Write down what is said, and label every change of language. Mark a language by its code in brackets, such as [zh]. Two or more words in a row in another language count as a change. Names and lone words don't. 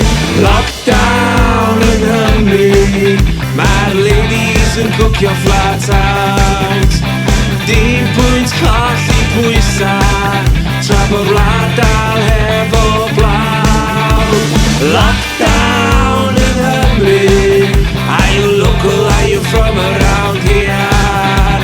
[cy] Lockdown yng Nghymru, mae'r ladies yn cwcio [en] flat out. [cy] Dim pwynt colli pwysau, tra bod wlad dal hefo blaw. Lockdown yng Nghymru, [en] are you local, are you from around here?